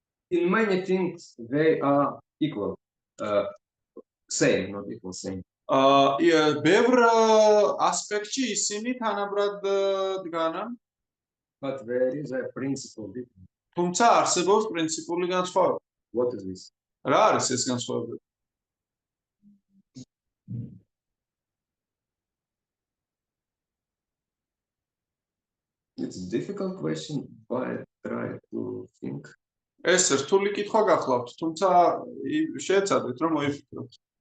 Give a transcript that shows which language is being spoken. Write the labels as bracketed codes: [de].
[en] In many things they are equal, same, not equal, same. [ka] ბევრ ასპექტში ისინი თანაბრად დგანან, [en] But there is a principle difference. [ka] თუმცა არსებობს პრინციპული განსხვავება. [en] What is this? [ka] რა არის ეს განსხვავება? [en] It's a difficult question, but try to think. [ka] ეს რთული კითხვა გახლავთ, თუმცა შეეცადეთ რომ მოიფიქროთ.